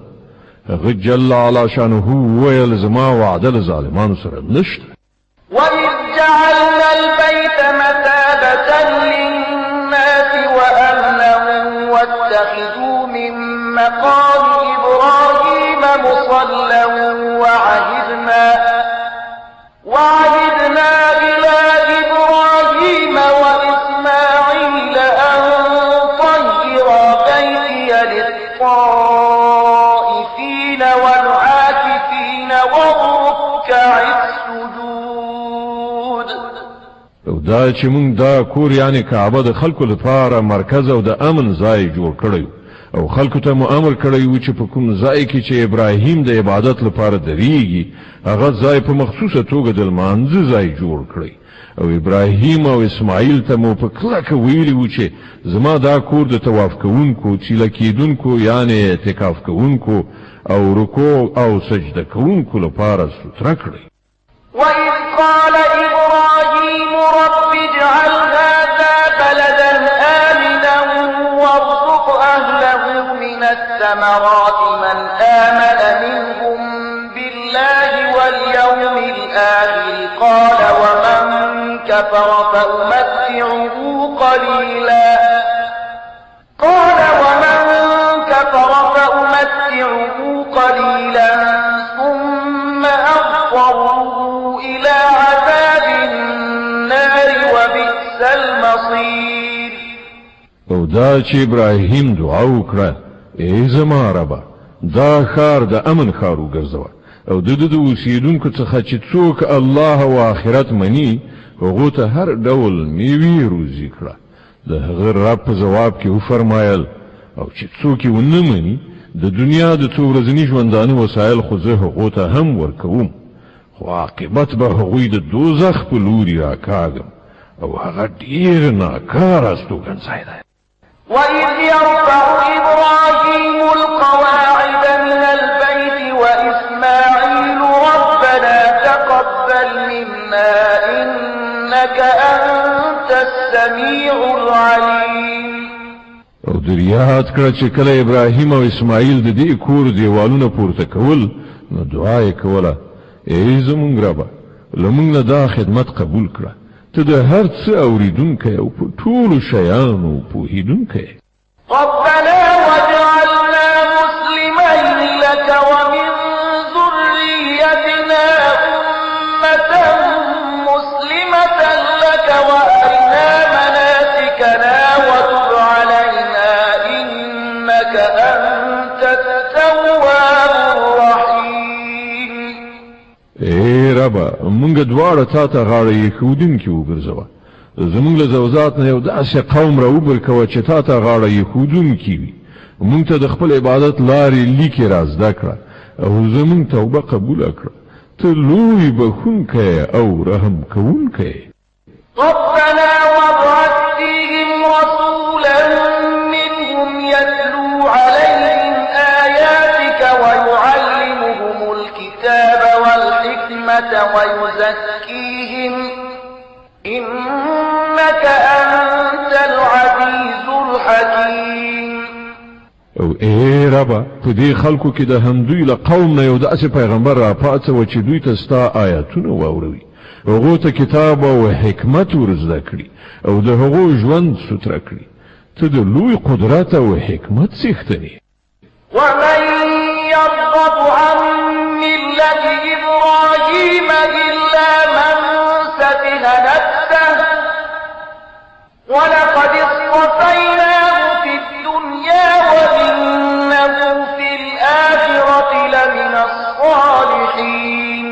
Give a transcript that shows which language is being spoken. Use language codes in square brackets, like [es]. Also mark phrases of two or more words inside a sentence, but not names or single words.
[ps] هغه [ar] جل علا شانه [ps] ویل زما وعده له ظالمانو سره نشته. [ar] وَإِذْ جَعَلْنَا الْبَيْتَ مَثَابَةً لِلنَّاسِ وَأَمْنًا وَاتَّخِذُوا مِن مَّقَامِ إِبْرَاهِيمَ مُصَلًّى وَعَهِدْنَا إِلَىٰ إِبْرَاهِيمَ وَإِسْمَاعِيلَ أَن طَهِّرَا بَيْتِيَ لِلطَّائِفِينَ وَالْعَاكِفِينَ وَالرُّكَّعِ السُّجُودِ. [ps] او دا چې موږ دا کور یعنی کعبه د خلکو لپاره مرکز او د امن ځای جوړ کړی او خلکو ته امر کړی و چې په کوم ځای کې چې ابراهیم د عبادت لپاره درېږي هغه ځای په مخصوصه توګه د لمانځه ځای جوړ کړی او ابراهیم او اسماعیل ته مو په کلکه ویلي و چې زما دا کور د طواف کوونکو، چیله کېدونکو یعنی اعتکاف کوونکو او رکوع او سجده کوونکو لپاره ستره کړی. [ar] وَإِذْ قَالَ إِبْرَاهِيمُ رَبِّ اجْعَلْ هَٰذَا بَلَدًا آمِنًا وَارْزُقْ أَهْلَهُ مِنَ الثَّمَرَاتِ مَنْ آمَنَ مِنْهُم بِاللَّهِ وَالْيَوْمِ الْآخِرِ قَالَ وَمَن كَفَرَ فَأُمَتِّعُهُ قَلِيلًا ثُمَّ أَضْطَرُّهُ إِلَىٰ عَذَابِ النَّارِ وَبِئْسَ الْمَصِيرُ. [ps] او دا چې ابراهیم دعا وکړه ای زما ربه دا ښار د امن ښار وګرځوه او د اوسیدونکو څخه چې څوک الله او آخرت مني هغو ته هر ډول میوې روزي کړه. د هغه رب په جواب کې وفرمایل او چې څوک یې ونه مني د دنیا د څو ورځني ژوندانه وسایل خو زه هغو ته هم ورکوم، خو عاقبت به هغوی د دوزخ په لوري راکاږم او هغه ډېر ناکاره استوګنځای دی. [ar] وَإِذْ يَرْفَعُ إِبْرَاهِيمُ الْقَوَاعِدَ مِنَ الْبَيْتِ وَإِسْمَاعِيلُ رَبَّنَا تَقَبَّلْ مِنَّا إِنَّكَ أَنتَ السَّمِيعُ الْعَلِيمُ. [ps] او دریاد کړه چې کله ابراهیم او اسماعیل د دې کور دیوالونه پورته کول نو دعا یې کوله ای زمونږ ربه لمونږ نه دا خدمت قبول کړه، ته د هر څه اوریدونکی او په ټولو شیانو پوهیدونکی. [ar] رَبَّنَا وَاجْعَلْنَا مُسْلِمَيْنِ لَكَ وَمِن ذُرِّيَّتِنَا أُمَّةً مُّسْلِمَةً لَكَ وَأَرِنَا مَنَاسِكَنَا وَتُبْ عَلَيْنَا إِنَّكَ أَنتَ التَّوَّابُ الرَّحِيمُ. [ps] ای ربه مونږ دواړه تا ته غاړه ایښودونکي وګرځوه، زمونږ له ذوات نه یو داسې قوم راوبرکوه چې تا ته غاړه ایښودونکي وي. مونږ ته د خپل عبادت لارې لیکې را زده کړه او زمونږ توبه قبوله کړه، ته لوی بخونکی او رحم کوونکی. [ar] رَبَّنَا وَابْعَثْ فِيهِمْ رَسُولًا مِّنْهُمْ يَتْلُو عَلَيْهِمْ آيَاتِكَ وَيُعَلِّمُهُمُ الْكِتَابَ وَالْحِكْمَةَ وَيُزَكِّيهِمْ إِنَّكَ أَنتَ الْعَزِيزُ الْحَكِيمُ. [ps] او ای ربه په دې خلکو کې د همدوی له قوم نه یو داسې پیغمبر را پاڅوه چې دوی ته ستا آیاتونه واوروي، هغو ته کتاب او حکمت ور زده کړي او د هغو ژوند ستره کړي. ته د لوی قدرت او حکمت څښتن یې. [ar] وَمَن يَرْغَبُ عَن مِّلَّةِ إِبْرَاهِيمَ إِلَّا مَن سَفِهَ نَفْسَهُ ولقد اصطفيناه في الدنيا وإنه في الآخرة لمن الصالحين.